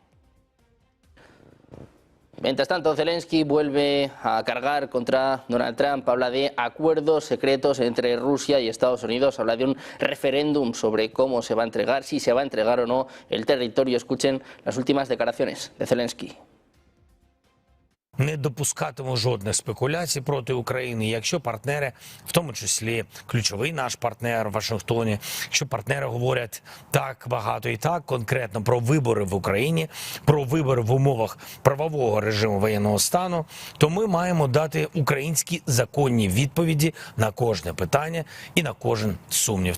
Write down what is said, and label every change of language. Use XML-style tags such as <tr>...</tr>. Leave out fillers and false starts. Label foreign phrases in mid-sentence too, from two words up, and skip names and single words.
<es>Mientras tanto, Zelensky vuelve a cargar contra Donald Trump, habla de acuerdos secretos entre Rusia y Estados Unidos, habla de un referéndum sobre cómo se va a entregar, si se va a entregar o no el territorio. Escuchen las últimas declaraciones de Zelensky.</es> <uk>Не допускатиму жодних спекуляцій проти України, якщо партнери, в тому числі ключовий наш партнер в Вашингтоні, якщо партнери говорять так багато і так конкретно про вибори в Україні, про вибори в умовах правового режиму воєнного стану, то ми маємо дати українські законні відповіді на кожне питання і на кожен сумнів.</uk>